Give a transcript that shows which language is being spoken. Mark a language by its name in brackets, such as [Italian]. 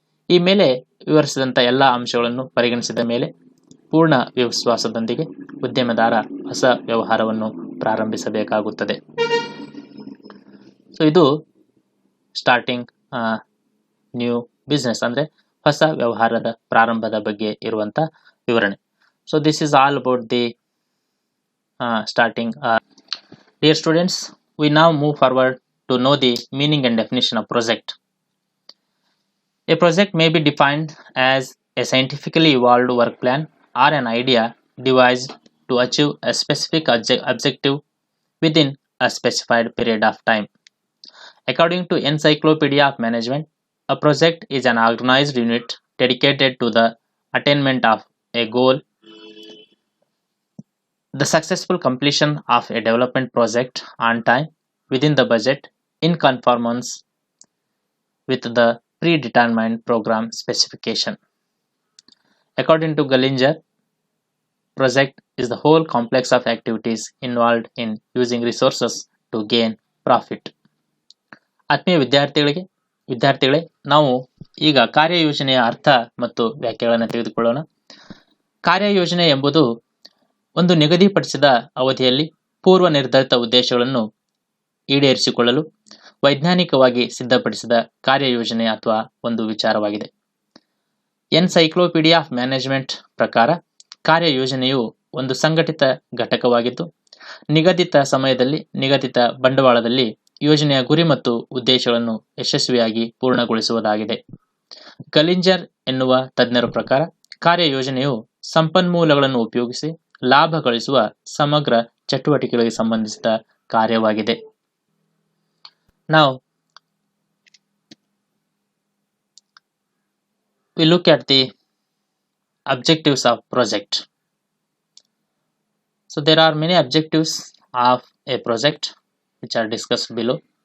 [Kannada] ಈ ಮೇಲೆ ವಿವರಿಸಿದಂಥ ಎಲ್ಲ ಅಂಶಗಳನ್ನು ಪರಿಗಣಿಸಿದ ಮೇಲೆ ಪೂರ್ಣ ವಿಶ್ವಾಸದೊಂದಿಗೆ ಉದ್ಯಮದಾರ ಹೊಸ ವ್ಯವಹಾರವನ್ನು ಪ್ರಾರಂಭಿಸಬೇಕಾಗುತ್ತದೆ. ಸೊ ಇದು [English] starting new business [Kannada] ಹೊಸ ವ್ಯವಹಾರದ ಪ್ರಾರಂಭದ ಬಗ್ಗೆ ಇರುವಂತ ವಿವರಣೆ. [English] So this is all about the starting. Dear students, we now move forward to know the meaning and definition of project. A project may be defined as a scientifically evolved work plan or an idea devised to achieve a specific objective within a specified period of time. According to Encyclopedia of Management, a project is an organized unit dedicated to the attainment of a goal. The successful completion of a development project on time, within the budget, in conformance with the predetermined program specification. According to Gallinger, project is the whole complex of activities involved in using resources to gain profit. [Kannada] ಆತ್ಮೀಯ ವಿದ್ಯಾರ್ಥಿಗಳೇ, ನಾವು ಈಗ ಕಾರ್ಯಯೋಜನೆಯ ಅರ್ಥ ಮತ್ತು ವ್ಯಾಖ್ಯೆಗಳನ್ನು ತೆಗೆದುಕೊಳ್ಳೋಣ. ಕಾರ್ಯಯೋಜನೆ ಎಂಬುದು ಒಂದು ನಿಗದಿಪಡಿಸಿದ ಅವಧಿಯಲ್ಲಿ ಪೂರ್ವ ನಿರ್ಧರಿತ ಉದ್ದೇಶಗಳನ್ನು ಈಡೇರಿಸಿಕೊಳ್ಳಲು ವೈಜ್ಞಾನಿಕವಾಗಿ ಸಿದ್ಧಪಡಿಸಿದ ಕಾರ್ಯಯೋಜನೆ ಅಥವಾ ಒಂದು ವಿಚಾರವಾಗಿದೆ. ಎನ್ಸೈಕ್ಲೋಪೀಡಿಯಾ ಆಫ್ ಮ್ಯಾನೇಜ್ಮೆಂಟ್ ಪ್ರಕಾರ ಕಾರ್ಯಯೋಜನೆಯು ಒಂದು ಸಂಘಟಿತ ಘಟಕವಾಗಿದ್ದು, ನಿಗದಿತ ಸಮಯದಲ್ಲಿ ನಿಗದಿತ ಬಂಡವಾಳದಲ್ಲಿ ಯೋಜನೆಯ ಗುರಿ ಮತ್ತು ಉದ್ದೇಶಗಳನ್ನು ಯಶಸ್ವಿಯಾಗಿ ಪೂರ್ಣಗೊಳಿಸುವುದಾಗಿದೆ. ಗಲಿಂಜರ್ ಎನ್ನುವ ತಜ್ಞರ ಪ್ರಕಾರ ಕಾರ್ಯಯೋಜನೆಯು ಸಂಪನ್ಮೂಲಗಳನ್ನು ಉಪಯೋಗಿಸಿ ಲಾಭ ಗಳಿಸುವ ಸಮಗ್ರ ಚಟುವಟಿಕೆಗಳಿಗೆ ಸಂಬಂಧಿಸಿದ ಕಾರ್ಯವಾಗಿದೆ. [English] Now we look at the objectives of project. So there are many objectives of a project which are discussed below.